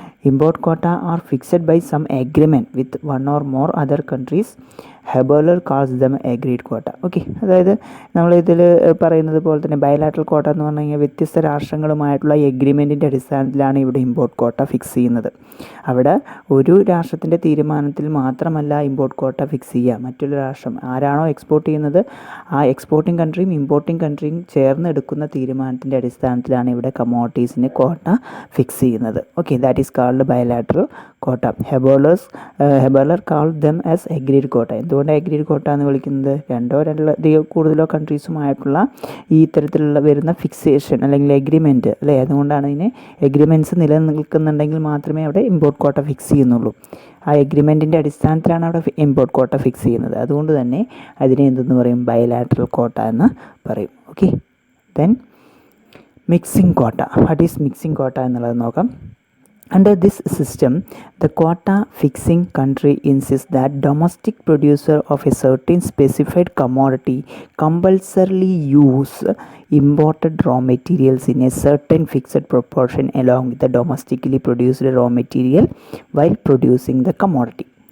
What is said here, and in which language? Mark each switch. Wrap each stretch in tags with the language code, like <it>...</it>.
<en>Import quota are fixed by some agreement with one or more other countries. Haberler calls them agreed quota.</en> <ml>Okay, അതായത് നമ്മളിതിൽ പറയുന്നത് പോലെ തന്നെ bilateral quota എന്ന് പറഞ്ഞു കഴിഞ്ഞാൽ വ്യത്യസ്ത രാഷ്ട്രങ്ങളുമായിട്ടുള്ള എഗ്രിമെൻറ്റിൻ്റെ അടിസ്ഥാനത്തിലാണ് ഇവിടെ ഇമ്പോർട്ട് ക്വാട്ട ഫിക്സ് ചെയ്യുന്നത്. അവിടെ ഒരു രാഷ്ട്രത്തിൻ്റെ തീരുമാനത്തിൽ മാത്രമല്ല ഇമ്പോർട്ട് ക്വാട്ട ഫിക്സ് ചെയ്യുക, മറ്റൊരു രാഷ്ട്രം ആരാണോ എക്സ്പോർട്ട് ചെയ്യുന്നത് ആ എക്സ്പോർട്ടിംഗ് കൺട്രിയും ഇമ്പോർട്ടിംഗ് കൺട്രിയും ചേർന്ന് എടുക്കുന്ന തീരുമാനത്തിൻ്റെ അടിസ്ഥാനത്തിലാണ് ഇവിടെ കമ്മോഡിറ്റീസിന് ക്വാട്ട ഫിക്സ് ചെയ്യുന്നത്.</ml> <en>Okay, that is called bilateral quota. Haberler called them as agreed quota.</en> <ml>എന്തുകൊണ്ട് എഗ്രീഡ് ക്വാട്ട എന്ന് വിളിക്കുന്നത്? രണ്ടോ കൂടുതലോ കൺട്രീസുമായിട്ടുള്ള ഈ ഇത്തരത്തിലുള്ള വരുന്ന ഫിക്സേഷൻ അല്ലെങ്കിൽ എഗ്രിമെൻറ്റ് അല്ലേ, അതുകൊണ്ടാണ് ഇതിന് എഗ്രിമെൻറ്റ്സ് നിലനിൽക്കുന്നുണ്ടെങ്കിൽ മാത്രമേ അവിടെ ഇമ്പോർട്ട് ക്വാട്ട ഫിക്സ് ചെയ്യുന്നുള്ളൂ. ആ എഗ്രിമെൻറ്റിൻ്റെ അടിസ്ഥാനത്തിലാണ് അവിടെ ഇമ്പോർട്ട് ക്വാട്ട ഫിക്സ് ചെയ്യുന്നത്. അതുകൊണ്ട് തന്നെ അതിനെ എന്തെന്ന് പറയും? ബയലാറ്ററൽ ക്വാട്ട എന്ന് പറയും. Okay,</ml> <en>Then mixing quota. What is mixing quota</en> <ml>എന്നുള്ളത് നോക്കാം.</ml> <en>Under this system, the quota fixing country insists that domestic producer of a certain specified commodity compulsorily use imported raw materials in a certain fixed proportion along with the domestically produced raw material while producing the commodity.</en>